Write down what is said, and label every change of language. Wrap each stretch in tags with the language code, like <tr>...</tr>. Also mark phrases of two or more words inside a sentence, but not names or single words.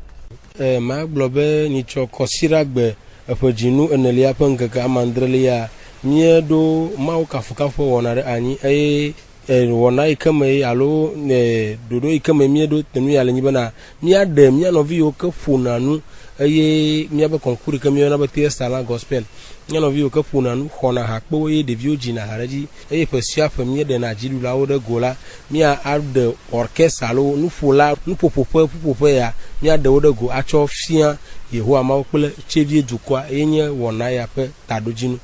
<ee>Ma gblɔ be nyitsɔ kɔsiɖagbe eƒe dzinu enelia ƒe ŋkeke amandrelia míeɖo mawu kafukafu wɔna ɖe anyi eye wɔna yi ke me alo ɖoɖo yi ke me míeɖo tenu ya le nyi bena míaɖe mía nɔvi yiwo ke ƒona nu eye míabe kɔnkuru ke míeyɔna be</ee> <en>test talent gospel</en> <ee>mía nɔvi yiwo ke ƒona nu xɔna hakpewo eye ɖeviwo dzina ha ɖe dzi eye ƒe sia ƒe míeɖena dziɖulawo ɖe go la mía aɖe orchestre alo nuƒola nuƒoƒoƒe ya míaɖewo ɖe go atsɔ fia Yehowa Mawu kple tsevie dukɔa eye nye wɔna ya ƒe taɖodzinu.</ee>